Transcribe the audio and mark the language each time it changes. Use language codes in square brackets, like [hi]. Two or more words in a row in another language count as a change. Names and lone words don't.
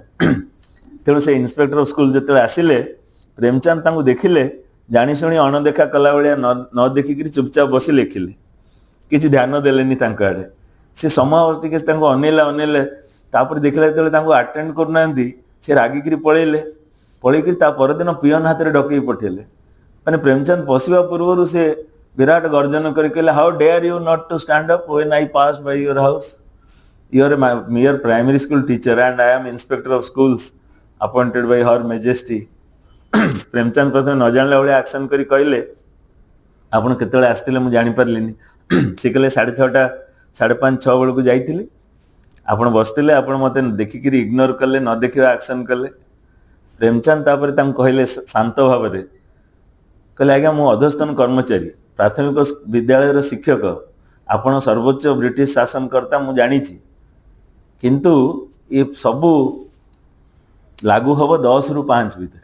[or] ତେଣୁ ସେ [en] inspector of school [or] ଯେତେବେଳେ ଆସିଲେ, ପ୍ରେମଚାନ୍ଦ ତାଙ୍କୁ ଦେଖିଲେ, ଜାଣିଶୁଣି ଅଣଦେଖା କଲା ଭଳିଆ ନ ଦେଖିକିରି ଚୁପଚାପ ବସି ଲେଖିଲେ, କିଛି ଧ୍ୟାନ ଦେଲେନି ତାଙ୍କ ଆଡ଼େ। ସେ ସମୟ ଟିକେ ତାଙ୍କୁ ଅନେଇଲେ, ତାପରେ ଦେଖିଲା ଯେତେବେଳେ ତାଙ୍କୁ ଆଟେଣ୍ଡ କରୁନାହାନ୍ତି, ସେ ରାଗିକିରି ପଳେଇଲେ। ପଳେଇକିରି ତା ପରଦିନ ପିଅନ ହାତରେ ଡକେଇ ପଠେଇଲେ। ମାନେ ପ୍ରେମଚାନ୍ଦ ବସିବା ପୂର୍ବରୁ ସେ ବିରାଟ ଗର୍ଜନ କରି କହିଲେ, [en] how dare you not to stand up when I pass by your house? You are a mere primary school teacher and I am inspector of schools appointed by her majesty. [or] ପ୍ରେମଚାନ୍ଦ ପ୍ରଥମେ ନ ଜାଣିଲା ଭଳିଆ ଆକ୍ସନ କରି କହିଲେ, ଆପଣ କେତେବେଳେ ଆସିଥିଲେ ମୁଁ ଜାଣିପାରିଲିନି। ସେ କହିଲେ 6:30 5:30 6 ବେଳକୁ ଯାଇଥିଲି, ଆପଣ ବସିଥିଲେ, ଆପଣ ମୋତେ ଦେଖିକିରି ଇଗ୍ନୋର କଲେ, ନ ଦେଖିବା ଆକ୍ସନ କଲେ। ପ୍ରେମଚାନ୍ଦ ତାପରେ ତାଙ୍କୁ କହିଲେ ଶାନ୍ତ ଭାବରେ, କହିଲେ ଆଜ୍ଞା ମୁଁ ଅଧସ୍ତନ କର୍ମଚାରୀ, ପ୍ରାଥମିକ ବିଦ୍ୟାଳୟର ଶିକ୍ଷକ, ଆପଣ ସର୍ବୋଚ୍ଚ ବ୍ରିଟିଶ ଶାସନକର୍ତ୍ତା ମୁଁ ଜାଣିଛି, କିନ୍ତୁ ଏ ସବୁ ଲାଗୁ ହେବ 10ରୁ 5 ଭିତରେ।